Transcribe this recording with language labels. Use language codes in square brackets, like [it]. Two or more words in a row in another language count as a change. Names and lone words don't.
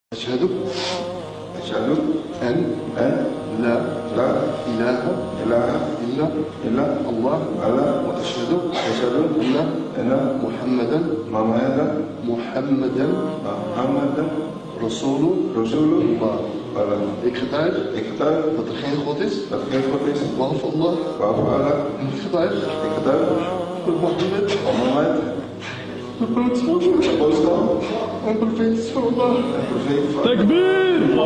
[ar] أشهد أن لا إله إلا الله وأشهد أن محمدا رسول الله. [nl] Ik getuig dat er geen God is behalve Allah. Ik getuig dat Mohammed de boodschap en profeet is van Allah. [ar] Takbir!